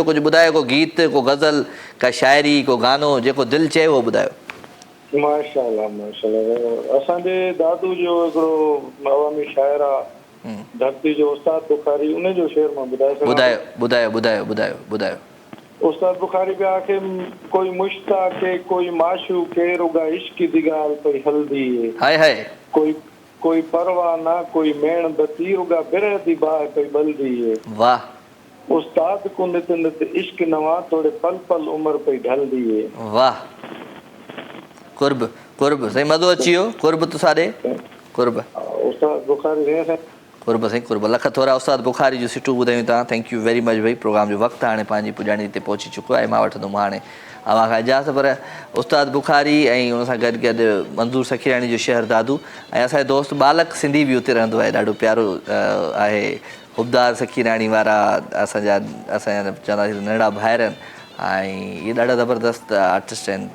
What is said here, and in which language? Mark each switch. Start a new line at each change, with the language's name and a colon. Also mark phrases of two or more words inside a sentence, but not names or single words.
Sindhi: कुझु ॿुधायो, को गीत, को गज़ल, का शाइरी, को गानो, जेको दिलि चए उहो ॿुधायो। माशाअल्लाह माशाअल्लाह। असांजे दादू जो हिकिड़ो अवामी शाइर आहे धरती जो, उस्ताद बुखारी, उन जो शेर मां ॿुधाए सघां? ॿुधायो ॿुधायो ॿुधायो ॿुधायो ॿुधायो।
Saraiki: उस्ताद बुखारी पिया आखे, कोई मुश्ताक है कोई माशूक है, रुगा इश्क की दिगाल पई हल्दी है, हाय हाय। कोई परवाह ना कोई मेणबती, रुगा बिरह दी बाह पई बल्दी है। वाह। उस्ताद को नित नित इश्क नवा, थोड़े पल पल उम्र पई ढलदी है। वाह।
Sindhi: कुर्ब कुर्ब साईं, मज़ो अची वियो। कुर्ब तो साॾे कुर्ब। उस्ताद बुखारी कुर्ब साईं कुर्ब। लख थोरा उस्ताद बुखारी जो सिटूं ॿुधायूं तव्हां।
English: thank you very much भाई।
Sindhi: प्रोग्राम जो वक़्तु हाणे पंहिंजी पुॼाणी ते पहुची चुको आहे। मां वठंदुमि हाणे अव्हां खां इजाज़त। पर उस्ताद बुखारी ऐं उन सां गॾु गॾु मंज़ूर सखीरानी जो शहर दादू, ऐं असांजो दोस्त बालक सिंधी बि उते रहंदो आहे, ॾाढो प्यारो आहे। हुबदार सखीरानी वारा असांजा चवंदासीं नंढड़ा भाइर आहिनि, ऐं इहे ॾाढा ज़बरदस्त आर्टिस्ट आहिनि।